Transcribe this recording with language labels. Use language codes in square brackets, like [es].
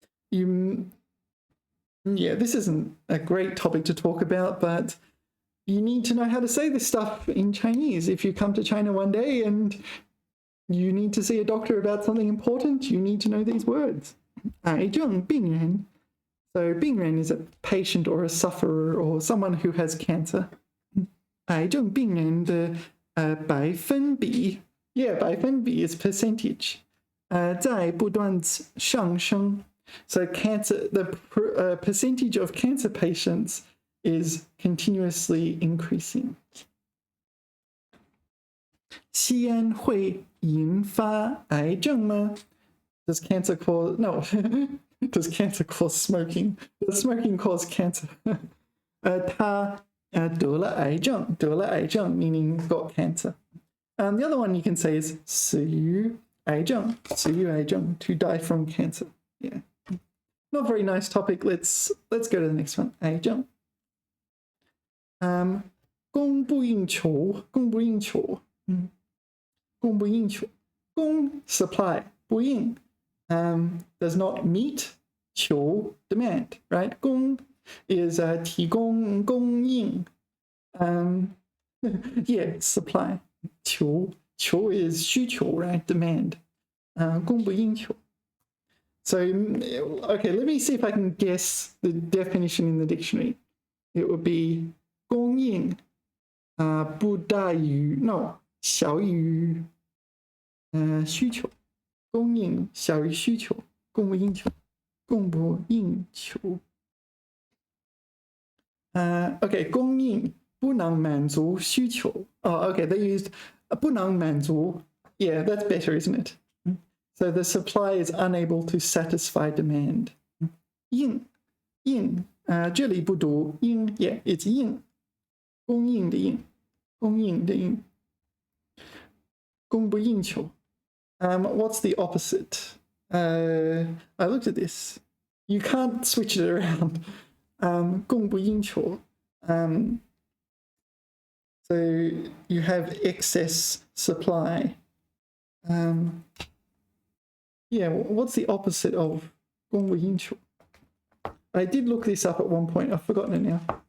[en] Yeah, this isn't a great topic to talk about, but you need to know how to say this stuff in Chinese. If you come to China one day and you need to see a doctor about something important, you need to know these words. [zh] 癌症病人. [en] So 病人 is a patient or a sufferer or someone who has cancer. [zh] 癌症病人的百分比, [en] yeah, 百分比 is percentage. [zh] 在不断上升. [en] So cancer, the percentage of cancer patients is continuously increasing. [zh] 吸烟会引发癌症吗? [en] Does cancer cause... No. Does cancer cause smoking? Does smoking cause cancer? [zh] 他得了癌症, 得了癌症 [en] meaning got cancer. And the other one you can say is [zh] 死于癌症, 死于癌症, [en] to die from cancer. Yeah. Not very nice topic. Let's go to the next one. 癌症. [zh] 供不应求, 供不应求.供不应求. [en] 供 supply, 不应 does not meet 求 demand, right? 供 is 提供供应 yeah, supply. 求 is 需求, right? Demand. 供不应求. So, okay, let me see if I can guess the definition in the dictionary. It would be [zh] 供应不大于 [en] no [zh] 小于需求. 供应小于需求, 供不应求, 供不应求. Okay, 供应不能满足需求. [en] Oh, okay, they used [zh] 不能满足. [en] Yeah, that's better, isn't it? So the supply is unable to satisfy demand. [zh] 应 这里不读应 yeah, it's 应 供应的应 供应的应 供不应求. [en] What's the opposite? I looked at this. You can't switch it around. 供不应求. So you have excess supply. Yeah, what's the opposite of 供不应求? I did look this up at one point. I've forgotten it now.